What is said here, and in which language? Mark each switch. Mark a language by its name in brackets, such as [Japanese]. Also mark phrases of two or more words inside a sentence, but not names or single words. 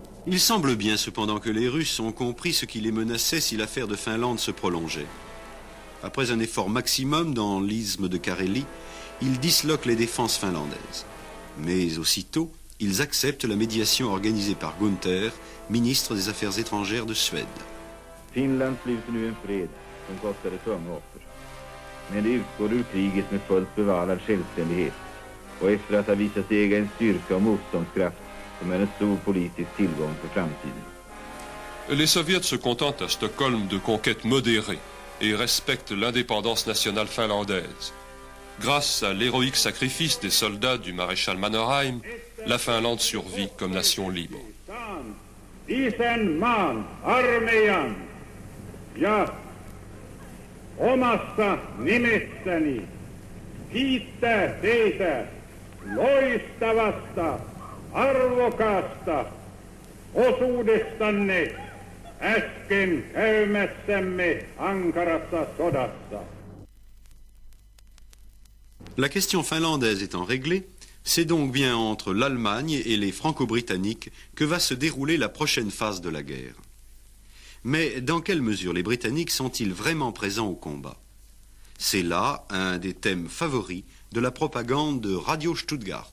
[French] Il semble bien cependant que les Russes ont compris ce qui les menaçait si l'affaire de Finlande se prolongeait. Après un effort maximum dans l'isthme de Carélie, ils disloquent les défenses finlandaises. Mais aussitôt, ils acceptent la médiation organisée par Gunther, ministre des Affaires étrangères de Suède. [Swedish] Finland sluter nu en fred som kostade tunga offer. Men det utgår ur kriget med fullt bevarad självständighet och efter att ha visat sig äga en styrka och motståndskraft som är en stor politisk tillgång för framtiden. [French] Les soviets se contentent à Stockholm de conquêtes modérées et respectent l'indépendance nationale finlandaise. Grâce à l'héroïque sacrifice des soldats du maréchal Mannerheim, la Finlande survit comme nation libre. [Finnish] Isänmaan armeijan ja omassa nimessäni kiittää teitä loistavasta, arvokasta osuudestanne äsken käymässämme ankarassa sodassa. [French] La question finlandaise étant réglée, c'est donc bien entre l'Allemagne et les Franco-Britanniques que va se dérouler la prochaine phase de la guerre. Mais dans quelle mesure les Britanniques sont-ils vraiment présents au combat? C'est là un des thèmes favoris de la propagande de Radio Stuttgart.